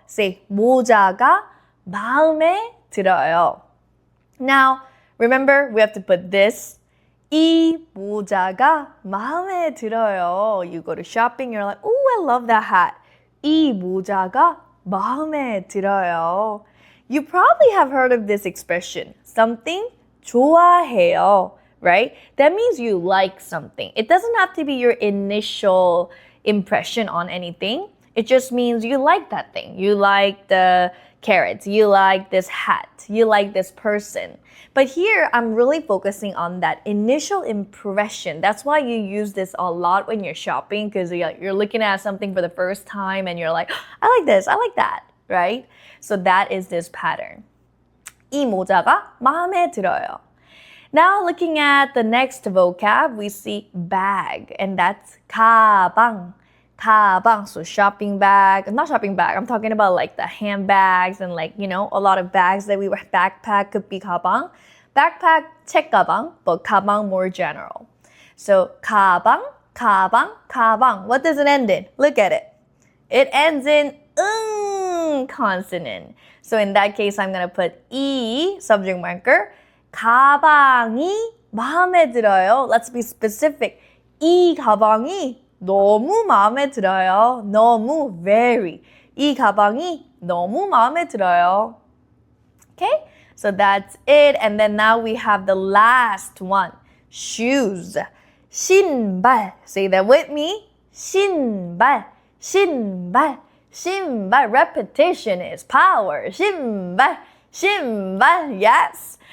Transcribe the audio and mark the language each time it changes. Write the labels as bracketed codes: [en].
[ko] Say, 모자가 마음에 들어요. [en] Now, remember, we have to put this. [ko] 이 모자가 마음에 들어요. [en] You go to shopping, you're like, oh, I love that hat. [ko] 이 모자가 마음에 들어요. [en] You probably have heard of this expression. Something 좋아해요, right? That means you like something. It doesn't have to be your initial impression on anything. It just means you like that thing. You like the carrots. You like this hat. You like this person. But here, I'm really focusing on that initial impression. That's why you use this a lot when you're shopping, because you're looking at something for the first time and you're like, I like this, I like that, right? So that is this pattern. [ko] 이 모자가 마음에 들어요. [en] Now looking at the next vocab, we see bag, and that's 가방. 가방, so shopping bag, not shopping bag, I'm talking about like the handbags and like, you know, a lot of bags that we wear. Backpack could be 가방. Backpack, 책가방, but 가방 more general. So 가방, 가방, 가방. What does it end in? Look at it. It ends in consonant. So in that case, I'm going to put 이, subject marker. [ko] 가방이 마음에 들어요. [en] Let's be specific. [ko] 이 가방이 너무 마음에 들어요. 너무, very. 이 가방이 너무 마음에 들어요. [en] Okay? So that's it. And then now we have the last one. Shoes. 신발. Say that with me. [ko] 신발. 신발. 신발. [en] Repetition is power. 신발. 신발. Yes.